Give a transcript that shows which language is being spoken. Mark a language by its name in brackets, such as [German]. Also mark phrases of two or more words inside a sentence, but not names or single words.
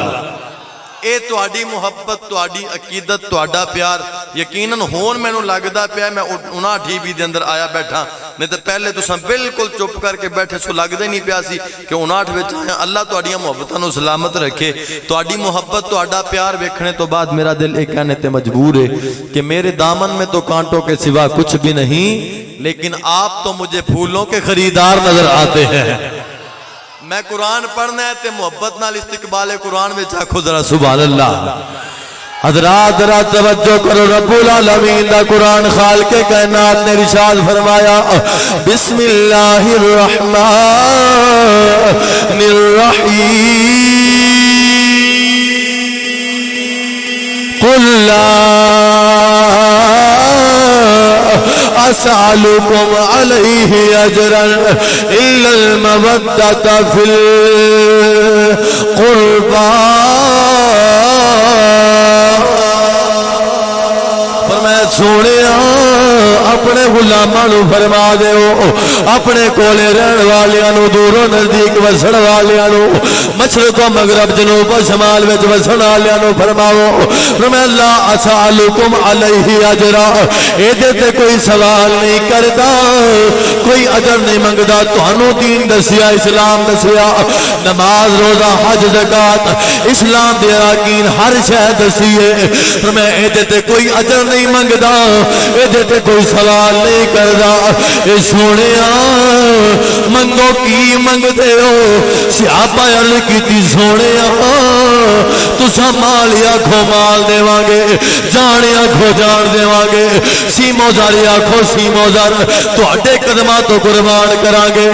[Punjabi] اے تہاڈی محبت تہاڈی عقیدت تہاڈا پیار یقیناً ہن مینوں لگدا پیا میں 59 بی دے اندر آیا بیٹھا، نہیں تے پہلے تساں بالکل چپ کرکے بیٹھے سو لگدا ای نہیں پیا سی کہ 59 وچ آیا. اللہ تہاڈیاں محبتاں نوں سلامت رکھے. تہاڈی محبت تہاڈا پیار ویکھن توں بعد میرا دل اک کہن تے مجبور اے کہ [Urdu] میرے دامن میں تو کانٹوں کے سوا کچھ بھی نہیں، لیکن آپ تو مجھے پھولوں کے خریدار نظر آتے ہیں. [Punjabi] میں قرآن پڑھنا اے تے محبت نال استقبال قرآن وچ آکھو ذرا [Arabic] سبحان الله. [Punjabi] حضرات ذرا توجہ کرو, ربّ العالمین دا قرآن خالقِ کائنات نے ارشاد فرمایا [Arabic] بسم الله الرحمن الرحيم قل لا أسألكم عليه أجرا إلا المودة في القربى. [Punjabi] سوہنے اپنے غلاماں نوں فرما دے اپنے کول رہن والیاں دوروں نزدیک وسن والیاں مشرق مغرب جنوب شمال وچ وسن والیاں فرماؤ فرمایا [Arabic] أسألكم عليه أجرا, [Punjabi] ایہدے تے کوئی سوال نہیں کردا کوئی اجر نہیں منگدا. تہانوں دین دسیا اسلام دسیا نماز روزہ حج زکات اسلام دے ارکان ہر شے دسی اے. فرمایا ایہدے تے کوئی اجر نہیں منگدا، ایہدے تے کوئی سوال نہیں کردا. اے سوہنیا منگو کی منگ دے ہو؟ صحابہ عرض کیتی سونے تسا مال آکھو مال دے وانگے، جان آکھو جان دے وانگے، سیمو زاری آکھو سیمو زار تواڈے قدماں تو قربان کرانگے۔